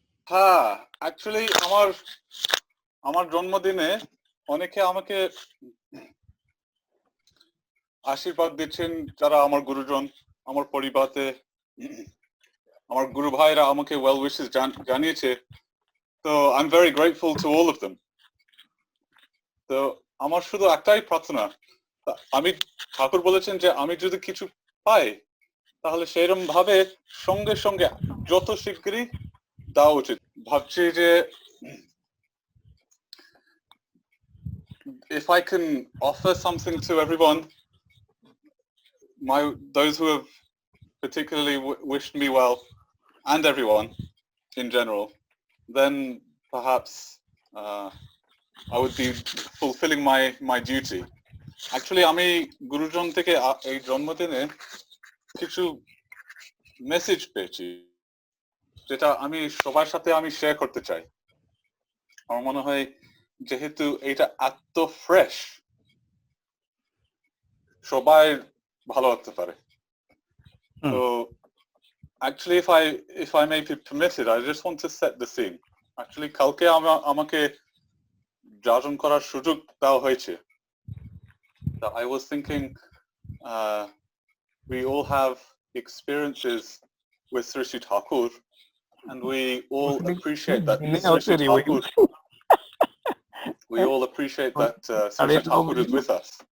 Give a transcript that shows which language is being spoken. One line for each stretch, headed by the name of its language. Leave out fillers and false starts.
Bangla: হ্যাঁ, অ্যাকচুয়ালি আমার জন্মদিনে অনেকে আমাকে আশীর্বাদ দিচ্ছেন, যারা আমার গুরুজন, আমার পরিবারে আমার গুরু ভাইরা আমাকে
English: well wishes
Bangla: জানিয়েছে। তো
English: I am very grateful to all of them.
Bangla: তো আমার শুধু একটাই প্রার্থনা, আমি ঠাকুর বলেছেন যে আমি যদি কিছু পাই তাহলে সেরকম ভাবে সঙ্গে সঙ্গে যত শীঘ্রই দেওয়া উচিত। ভাবছি যে
English: if I can offer something to everyone, those who have particularly wished me well, and everyone in general, then perhaps I would be fulfilling my duty.
Bangla: Actually, আমি গুরুজন থেকে এই জন্মদিনে কিছু মেসেজ পেয়েছি, যেটা আমি সবার সাথে আমি শেয়ার করতে চাই। আমার মনে হয় যেহেতু এটা এত ফ্রেশ, সবাই ভালো লাগতে পারে।
English: তো actually, if I may be permitted, I just want to set the scene.
Bangla: Actually, কালকে আমাকে যাজন করার সুযোগ দেওয়া হয়েছে।
English: I was thinking, we all have experiences with Sri Sri Thakur, and we all appreciate that Sri Sri Thakur. We all appreciate that Sri Sri Thakur is with us.